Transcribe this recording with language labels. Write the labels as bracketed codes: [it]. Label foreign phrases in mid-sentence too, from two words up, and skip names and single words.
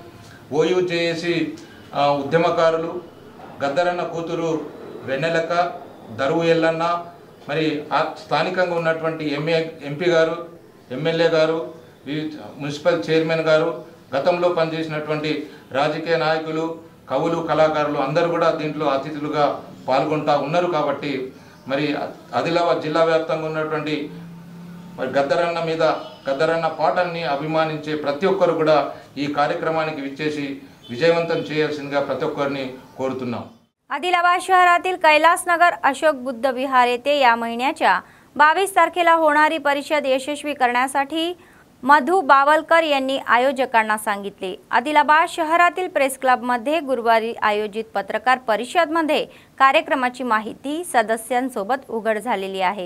[te] ఓయూజేఏసీ ఉద్యమకారులు, గద్దరన్న కూతురు వెన్నెలక్క, దరువు ఎల్లన్న, మరి స్థానికంగా ఉన్నటువంటి ఎంపీ గారు, ఎమ్మెల్యే గారు, మున్సిపల్ చైర్మన్ గారు, గతంలో పనిచేసినటువంటి రాజకీయ నాయకులు, కవులు, కళాకారులు అందరూ కూడా దీంట్లో అతిథులుగా పాల్గొంటా ఉన్నారు. కాబట్టి మరి ఆదిలాబాద్ జిల్లా వ్యాప్తంగా ఉన్నటువంటి మరి గద్దరన్న పాటల్ని అభిమానించే ప్రతి ఒక్కరు కూడా ఈ కార్యక్రమానికి విచ్చేసి విజయవంతం చేయాల్సిందిగా ప్రతి ఒక్కరిని కోరుతున్నాం. [mr] आदिलाबाद शहरातील कैलासनगर अशोक बुद्ध विहार येथे या महिन्याच्या 22 तारखेला होणारी परिषद यशस्वी करण्यासाठी मधु बावलकर यांनी आयोजकांना सांगितले. आदिलाबाद शहरातील प्रेस क्लबमध्ये गुरुवारी आयोजित पत्रकार परिषदेमध्ये कार्यक्रमाची माहिती सदस्यांसोबत उघड झालेली आहे.